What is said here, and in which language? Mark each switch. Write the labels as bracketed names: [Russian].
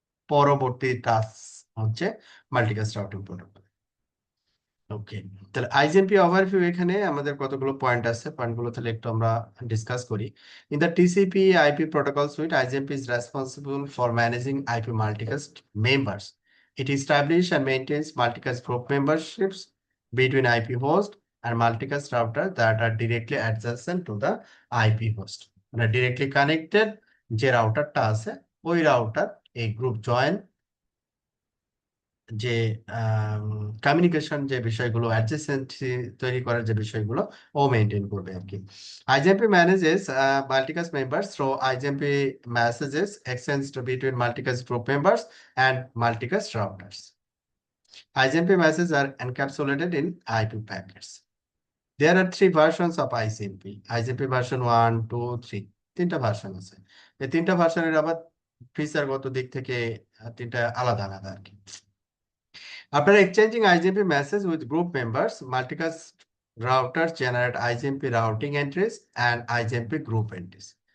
[Bangla] পরবর্তী টাস্ক হচ্ছে multicast routing protocol. ওকে, তাহলে আইজিএমপি ওভারভিউ এখানে আমাদের কতগুলো পয়েন্ট আছে, পয়েন্টগুলো তাহলে একটু আমরা ডিসকাস করি। [English] In the TCP IP protocol suite, IGMP is responsible for managing IP multicast members. It establishes and maintains multicast group memberships between IP host and multicast router that are directly adjacent to the IP host. [Bangla] মানে [English] directly connected [Bangla] যে রাউটারটা আছে ওই router এই group join যে communication যে বিষয়গুলো, অ্যাডজেসেন্সি তৈরি করার যে বিষয়গুলো ও মেনটেন করবে আর কি। [English] IGMP manages multicast members through IGMP messages exchanged between multicast group members and multicast routers. IGMP messages are encapsulated in IP packets. There are three versions of IGMP. [Bangla] IGMP version 1, 2, 3, তিনটা version আছে। এই তিনটা ভার্সনের আবার ফিচারগত দিক থেকে তিনটা আলাদা আলাদা আর কি। [English] After exchanging IGMP message with group members, multicast routers generate IGMP routing entries and IGMP group entries.